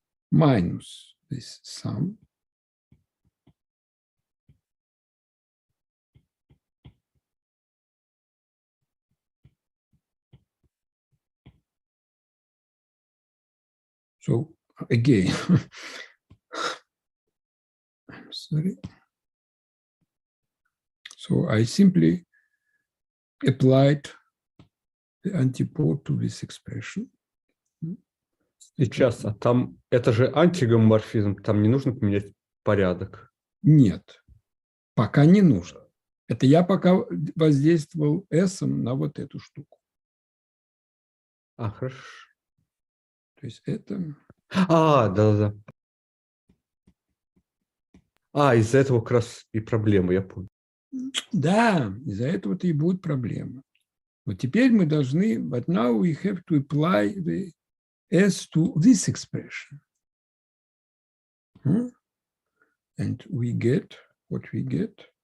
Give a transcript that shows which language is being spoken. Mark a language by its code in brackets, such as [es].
[en] minus this sum so again I'm sorry. So I simply applied the antipode to this expression. [ru] Сейчас, а там, это же антигомоморфизм, там не нужно поменять порядок. Нет, пока не нужно. Это я пока воздействовал S на вот эту штуку. А, хорошо. То есть это... Да. Из-за этого как раз и проблема, я понял. Да, из-за этого-то и будет проблема. Вот теперь мы должны, [en] but now we have to apply the S to this expression. And we get what we get.